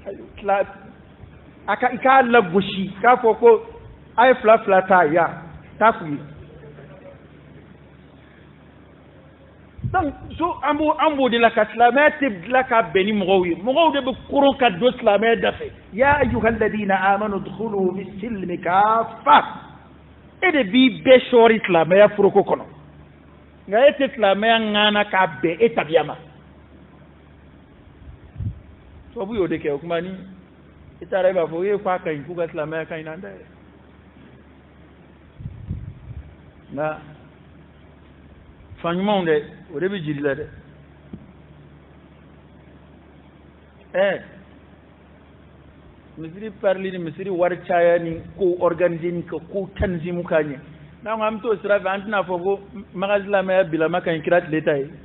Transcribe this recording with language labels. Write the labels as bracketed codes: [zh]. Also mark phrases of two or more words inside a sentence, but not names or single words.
[bm] i k'a lagosi k'a fɔ ko a ye fila ta yan taa f'u ye donc so an b'o de la ka silamɛya tɛ dilan ka bɛn ni mɔgɔw ye mɔgɔw de bɛ koron ka don silamɛya da fɛ [ar] يا أيها الذين آمنوا ادخلوا في السلم كافة [bm] e de b'i bɛɛ sɔɔri silamɛya foroko kɔnɔ nka e tɛ silamɛya ŋana k'a bɛn e tabiya ma tubabu y'o de kɛ o kuma ni i taara i b'a fɔ e k'a ka ɲi k'u ka silamɛya ka ɲi na dɛ nka fan ɲumanw dɛ o de bɛ jiri la dɛ misiri parli ni misiri wari caya ni ko organiser ni ko tanzimu ka ɲɛ n'an ko an bɛ t'o sira fɛ an tɛna fɔ ko magasin silamɛya bilama ka ɲi kira tile ta ye